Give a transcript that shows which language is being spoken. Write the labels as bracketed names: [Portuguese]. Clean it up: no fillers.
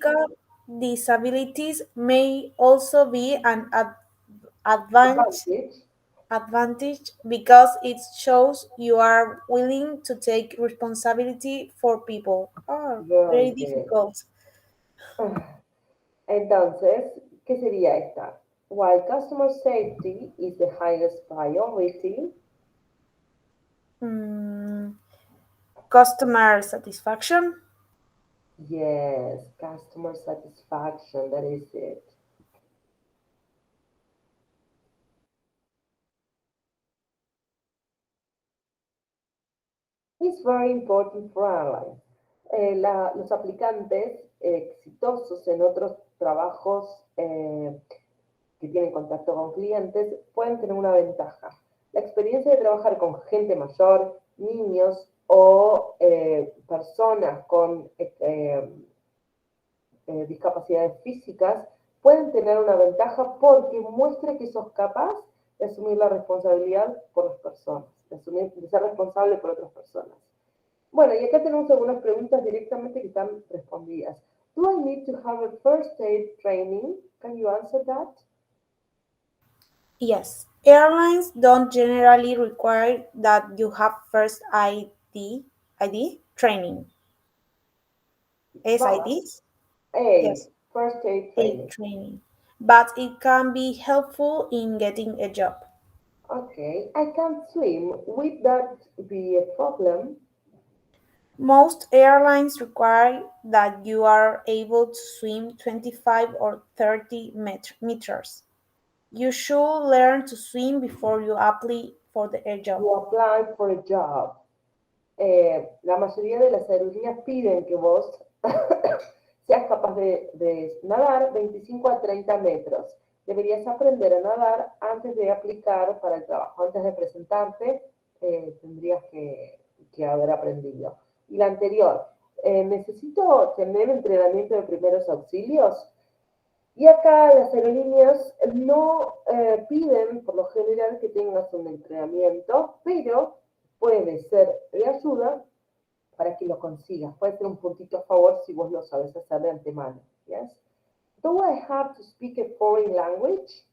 [English] Physical disabilities may also be an advantage advantage. advantage because it shows you are willing to take responsibility for people. Oh, very Very good. difficult. [Spanish] Entonces, ¿qué sería esta? [English] While customer safety is the highest priority, Mm, customer satisfaction. yes, customer satisfaction, that is it. It's very important for airlines. [Spanish] Los aplicantes exitosos en otros trabajos que tienen contacto con clientes pueden tener una ventaja. La experiencia de trabajar con gente mayor, niños o personas con discapacidades físicas pueden tener una ventaja porque muestra que sos capaz de asumir la responsabilidad por las personas, de ser responsable por otras personas. Bueno, y acá tenemos algunas preguntas directamente que están respondidas. [English] Do I need to have a first aid training? Can you answer that? Yes, airlines don't generally require that you have first ID training. But SID? A, Yes, first aid A training. training. But it can be helpful in getting a job. Okay, I can't swim. Would that be a problem? Most airlines require that you are able to swim 25 or 30 meters. You should learn to swim before you apply for a job. You apply for a job. [Spanish] La mayoría de las aerolíneas piden que vos seas capaz de nadar 25 a 30 metros. Deberías aprender a nadar antes de aplicar para el trabajo. Antes de presentarte, tendrías que haber aprendido. Y la anterior, necesito tener entrenamiento de primeros auxilios. Y acá las aerolíneas no piden por lo general que tengas un entrenamiento, pero puede ser de ayuda para que lo consigas. Puede ser un puntito a favor si vos lo sabes hacer de antemano. [English] Yes? Do I have to speak a foreign language?